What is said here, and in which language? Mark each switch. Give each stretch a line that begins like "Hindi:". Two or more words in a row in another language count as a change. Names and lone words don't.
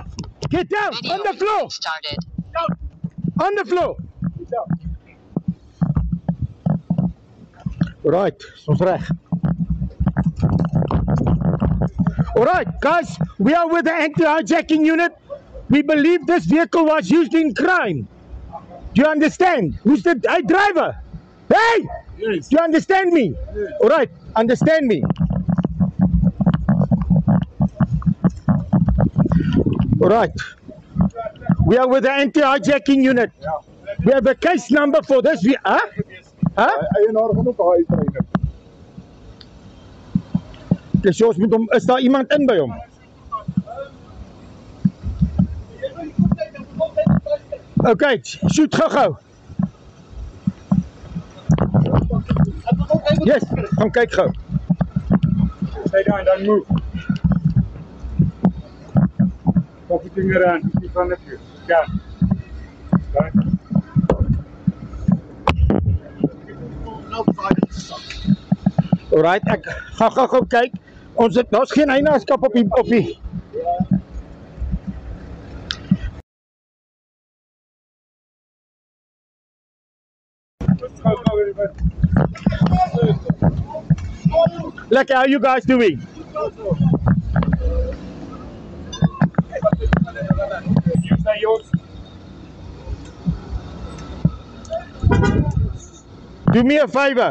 English: Get down! On the floor! Started. On the floor! Alright,
Afrikaans: ons reg.
English: Alright, guys, we are with the anti-hijacking unit. We believe this vehicle was used in crime. Do you understand? Who's the driver? Hey! Yes. Do you understand me? Yes. Alright, understand me. Alright. We are with the anti-hijacking unit. We have a case number for this. Huh?
Afrikaans: Dus ons moet hom, is daar iemand in by hom?
English: Okay, shoot gou.
Afrikaans: Yes, gaan kyk gou.
English: Stay down, don't move. Pop your finger around in front of you. Yeah. Right. Alright,
Afrikaans: ek gaan gou kyk. Daar's geen eienaarskap op die
English: Like, how you guys doing? Do me a favor.